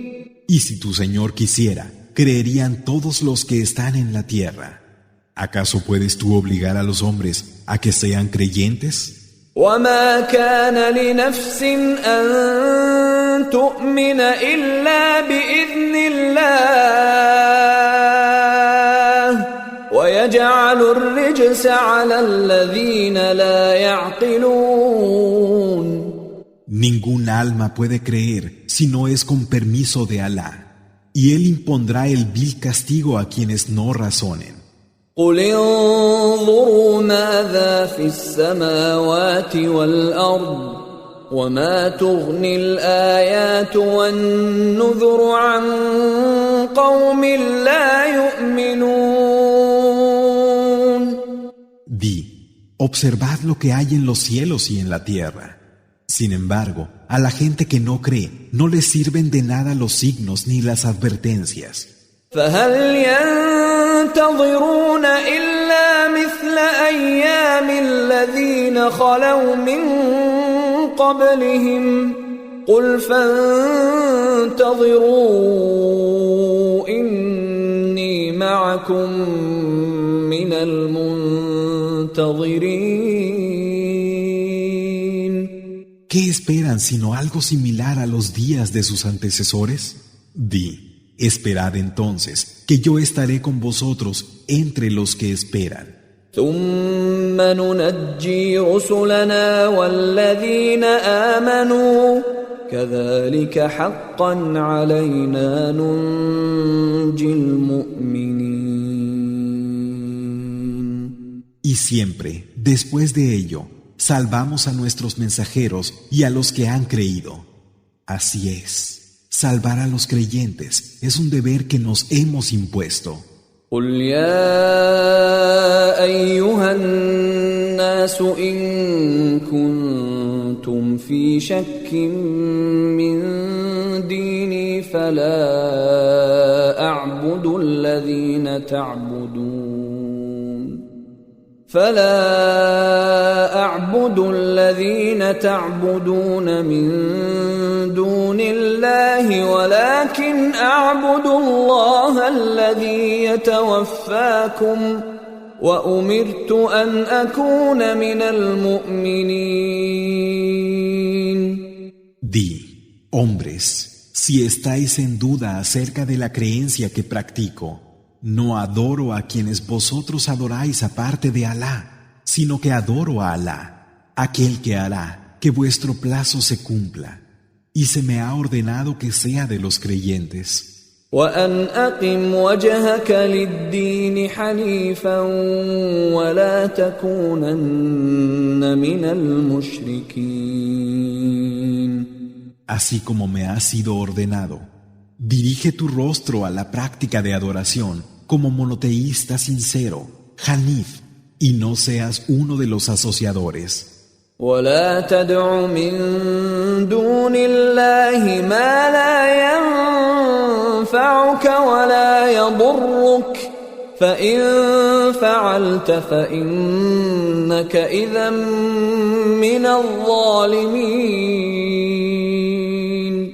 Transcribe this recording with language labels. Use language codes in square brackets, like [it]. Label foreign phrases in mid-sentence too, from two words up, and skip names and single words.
[es] Y si tu Señor quisiera, creerían todos los que están en la tierra. ¿Acaso puedes tú obligar a los hombres a que sean creyentes? [ar] وما كان لنفس أن تؤمن إلا بإذن الله ويجعل الرجس على الذين لا يعقلون. [es] Ningún alma puede creer si no es con permiso de Alá, y Él impondrá el vil castigo a quienes no razonen. [ar] قل انظروا ماذا في السماوات والأرض وما تغني الآيات والنذر عن قوم لا يؤمنون. [es] Di, observad lo que hay en los cielos y en la tierra. Sin embargo, a la gente que no cree no les sirven de nada los signos ni las advertencias. [ar] فهل ينتظرون إلا مثل أيام الذين خلوا من قبلهم قل فانتظروا إني معكم من المنتظرين. [es] ¿Qué esperan sino algo similar a los días de sus antecesores? Di. Esperad entonces, que yo estaré con vosotros entre los que esperan. [ar] ثم ننجي رسلنا والذين آمنوا كذلك حقا علينا ننجي المؤمنين. [es] Y siempre, después de ello, salvamos a nuestros mensajeros y a los que han creído. Así es, salvar a los creyentes es un deber que nos hemos impuesto. [ar] قل يا أيها الناس إن كنتم في شك من ديني فلا أعبد الذين تعبدون من دون الله ولكن أعبد الله الذي يتوفاكم وأمرت أن أكون من المؤمنين. [es] Di, hombres, si estáis en duda acerca de la creencia que practico, no adoro a quienes vosotros adoráis aparte de Alá, sino que adoro a Alá, aquel que hará que vuestro plazo se cumpla, y se me ha ordenado que sea de los creyentes. [ar] وأن أقم وجهك للدين حنيفا ولا تكونن من المشركين. [es] Así como me ha sido ordenado, dirige tu rostro a la práctica de adoración como monoteísta sincero, Hanif, y no seas uno de los asociadores. [ar] ولا تدع من دون الله ما لا ينفعك ولا يضرك فإن فعلت فإنك إذا من الظالمين.